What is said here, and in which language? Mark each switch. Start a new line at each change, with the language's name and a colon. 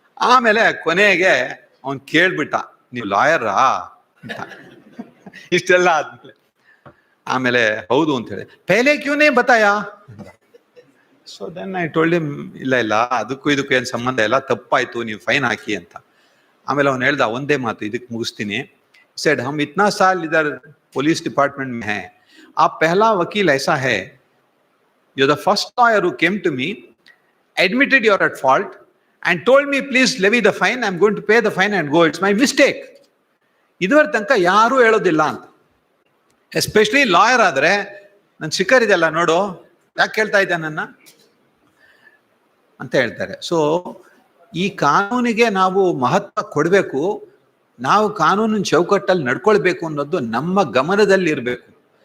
Kannada: ಆಮೇಲೆ ಕೊನೆಗೆ ಅವನ್ ಕೇಳ್ಬಿಟ್ಟ, ನೀವು ಲಾಯರಾ ಅಂತ. ಇಷ್ಟೆಲ್ಲ ಆದ್ಮೇಲೆ ಆಮೇಲೆ ಹೌದು ಅಂತ ಹೇಳಿ,
Hindi: ಪೆಹಲೆ ಕ್ಯೂನೇ ಬತಾಯಾ.
English: so then I told him,
Kannada: ಇಲ್ಲ ಅದಕ್ಕೂ ಇದಕ್ಕೂ ಏನು ಸಂಬಂಧ ಇಲ್ಲ, ತಪ್ಪಾಯ್ತು, ನೀವು ಫೈನ್ ಹಾಕಿ ಅಂತ. ಆಮೇಲೆ ಅವ್ನು ಹೇಳ್ದ ಒಂದೇ ಮಾತು, ಇದಕ್ಕೆ ಮುಗಿಸ್ತೀನಿ.
Hindi: सेड हम इतना साल इधर पुलिस डिपार्टमेंट में हैं, आप पहला वकील ऐसा है,
English: you're the first lawyer who came to me, admitted you're at fault and told me please levy the fine, I'm going to pay the fine and go, it's my mistake.
Kannada: ಇದುವರೆ ತನಕ ಯಾರೂ ಹೇಳೋದಿಲ್ಲ ಅಂತ. ಎಸ್ಪೆಷಲಿ ಲಾಯರ್ ಆದ್ರೆ, ನನ್ನ ಶಿಖರ್ ಇದೆಲ್ಲ ನೋಡು, ಯಾಕೆ ಕೇಳ್ತಾ ಇದ್ದ ನನ್ನ ಅಂತ ಹೇಳ್ತಾರೆ. ಸೊ ಈ ಕಾನೂನಿಗೆ ನಾವು ಮಹತ್ವ ಕೊಡಬೇಕು, ನಾವು ಕಾನೂನಿನ ಚೌಕಟ್ಟಲ್ಲಿ ನಡ್ಕೊಳ್ಬೇಕು ಅನ್ನೋದು ನಮ್ಮ ಗಮನದಲ್ಲಿ ಇರಬೇಕು.